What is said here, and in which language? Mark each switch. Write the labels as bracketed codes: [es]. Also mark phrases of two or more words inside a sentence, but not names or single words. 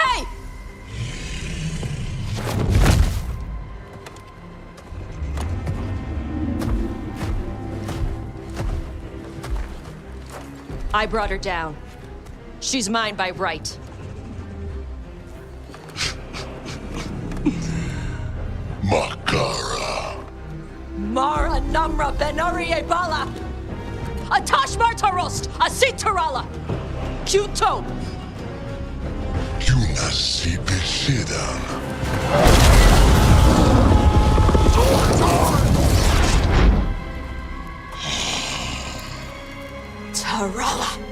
[en] Hey! I brought her down. She's mine by right. Makara. Mara Namra Benori Ebala! Atash Martarost! Asitarala! Kyuto! Tarala!